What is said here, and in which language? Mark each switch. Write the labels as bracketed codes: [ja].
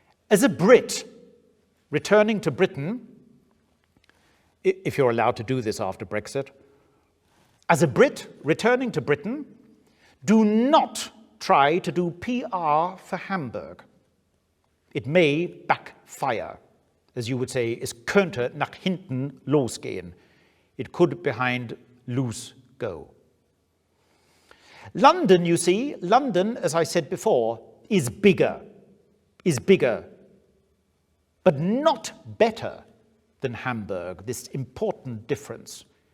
[en] As a Brit returning to Britain, if you're allowed to do this after Brexit, as a Brit returning to Britain, do not try to do PR for Hamburg. It may backfire. [de] As you would say, es könnte nach hinten losgehen. [en] It could behind loose go. London, you see, London, as I said before, is bigger, but not better than Hamburg, this important difference.